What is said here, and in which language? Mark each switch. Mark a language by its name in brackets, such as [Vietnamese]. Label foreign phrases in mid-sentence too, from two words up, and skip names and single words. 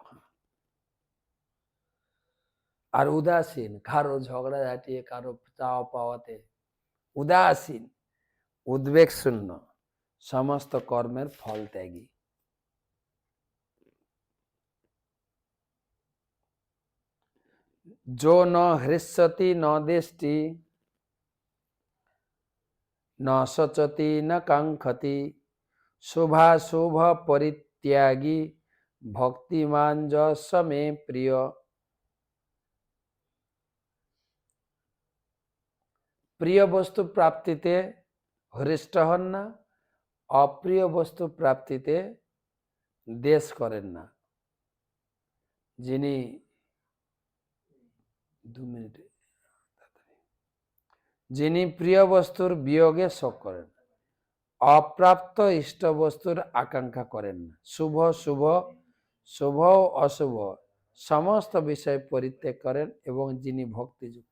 [Bangla] আর উদাসীন, কারো ঝগড়া ঝাঁটিয়ে, কারো চাওয়া পাওয়াতে উদাসীন, উদ্বেগ শূন্য, সমস্ত কর্মের ফল ত্যাগী। [Sanskrit] जो न हृष्यति न देष्टि न शोचति न कांक्षति शुभाशुभ परित्यागी भक्तिमान स मे प्रिय। [Bangla] প্রিয় বস্তু প্রাপ্তিতে হৃষ্ট হন না, অপ্রিয় বস্তু প্রাপ্তিতে দেশ করেন না। যিনি 2 মিনিট, যিনি প্রিয় বস্তুর বিয়োগে শোক করেন, অপ্রাপ্ত ইষ্ট বস্তুর আকাঙ্ক্ষা করেন না, শুভ শুভ শুভ অশুভ সমস্ত বিষয় পরিত্যাগ করেন, এবং যিনি ভক্তিযুক্ত।